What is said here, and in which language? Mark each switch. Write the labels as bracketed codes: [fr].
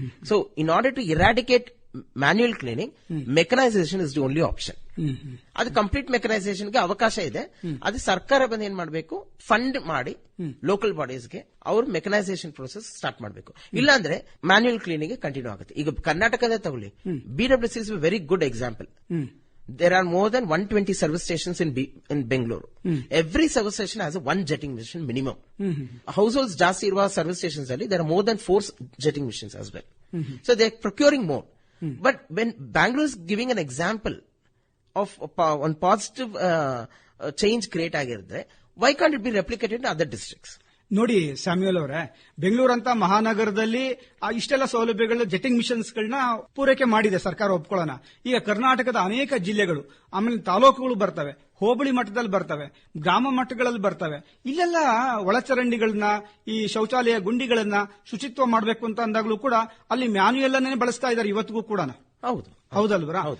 [en] So in order to eradicate manual cleaning, mechanisation is the only option. [kn] ಅದು complete ಮೆಕನೈಸೇಷನ್ಗೆ ಅವಕಾಶ ಇದೆ. ಅದು ಸರ್ಕಾರ ಬಂದು ಏನ್ ಮಾಡಬೇಕು, ಫಂಡ್ ಮಾಡಿ ಲೋಕಲ್ ಬಾಡೀಸ್ಗೆ ಅವರು ಮೆಕನೈಸೇಷನ್ ಪ್ರೋಸೆಸ್ ಸ್ಟಾರ್ಟ್ ಮಾಡಬೇಕು. ಇಲ್ಲಾಂದ್ರೆ ಮ್ಯಾನ್ಯುಯಲ್ ಕ್ಲೀನಿಂಗ್ ಕಂಟಿನ್ಯೂ ಆಗುತ್ತೆ. ಈಗ ಕರ್ನಾಟಕದ ತಗೊಳ್ಳಿ, [en] BWC is very good example. There are more than 120 service stations in Bangalore. Every service station has one jetting machine minimum. Households [kn] ಜಾಸ್ತಿ ಇರುವ [en] service stations ಅಲ್ಲಿ there are more than 4 jetting machines as well. So they are procuring more. But when Bangalore is giving an example of one positive change create ಆಗಿರುತ್ತೆ, why can't it be replicated in other districts? [kn] ನೋಡಿ Samuel ಅವರೇ, ಬೆಂಗಳೂರು ಅಂತ ಮಹಾನಗರದಲ್ಲಿ ಇಷ್ಟೆಲ್ಲ ಸೌಲಭ್ಯಗಳ jetting missions ಗಳನ್ನ ಪೂರೈಕೆ ಮಾಡಿದೆ ಸರ್ಕಾರ, ಒಪ್ಕೊಳ್ಳೋಣ. ಈಗ ಕರ್ನಾಟಕದ ಅನೇಕ ಜಿಲ್ಲೆಗಳು, ಆಮೇಲೆ ತಾಲೂಕುಗಳು ಬರ್ತವೆ, ಹೋಬಳಿ ಮಟ್ಟದಲ್ಲಿ ಬರ್ತವೆ, ಗ್ರಾಮ ಮಟ್ಟಗಳಲ್ಲಿ ಬರ್ತವೆ. ಇಲ್ಲೆಲ್ಲ ಒಳಚರಂಡಿಗಳನ್ನ, ಈ ಶೌಚಾಲಯ ಗುಂಡಿಗಳನ್ನ ಶುಚಿತ್ವ ಮಾಡಬೇಕು ಅಂತ ಅಂದಾಗ್ಲೂ ಕೂಡ ಅಲ್ಲಿ ಮ್ಯಾನ್ಯುಯಲ್ ಅನ್ನೇ ಬಳಸ್ತಾ ಇದ್ದಾರೆ ಇವತ್ತಿಗೂ ಕೂಡ. ಹೌದಲ್ವರ?